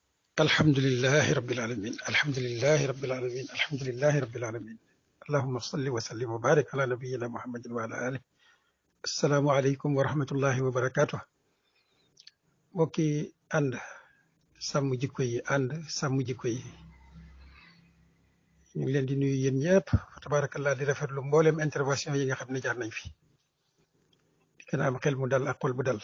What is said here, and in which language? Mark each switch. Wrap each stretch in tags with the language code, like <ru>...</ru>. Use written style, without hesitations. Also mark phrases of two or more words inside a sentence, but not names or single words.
<ar>الحمد لله رب العالمين الحمد لله رب العالمين الحمد لله رب العالمين اللهم صل وسلم وبارك على نبينا محمد وعلى آله. السلام عليكم ورحمة الله وبركاته.</ar> <wo>mbokki ànd sàmm jikko yi ànd sàmm jikko yi ñu ngi leen di nuyu yéen ñëpp tabarakallah di rafetlu mboolem intervention yi nga xam ne jaar nañ fi di gën a am xel mu dal ak xol bu dal.</wo>